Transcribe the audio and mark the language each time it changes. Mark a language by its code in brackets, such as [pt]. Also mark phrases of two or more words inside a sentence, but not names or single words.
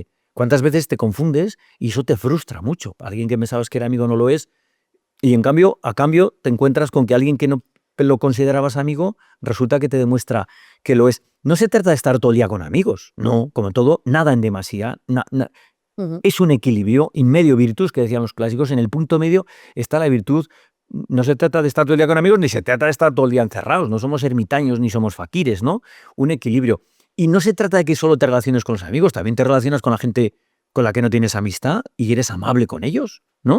[es] ¿Cuántas veces te confundes y eso te frustra mucho? Alguien que pensabas que era amigo no lo es. Y en cambio, a cambio, te encuentras con que alguien que no lo considerabas amigo resulta que te demuestra que lo es. No se trata de estar todo el día con amigos. No, como todo, nada en demasía. Es un equilibrio, [la] in medio virtus, [es] que decían los clásicos. En el punto medio está la virtud. No se trata de estar todo el día con amigos, ni se trata de estar todo el día encerrados. No somos ermitaños ni somos faquires, ¿no? Un equilibrio. Y no se trata de que solo te relaciones con los amigos, también te relacionas con la gente con la que no tienes amistad y eres amable con ellos, ¿no?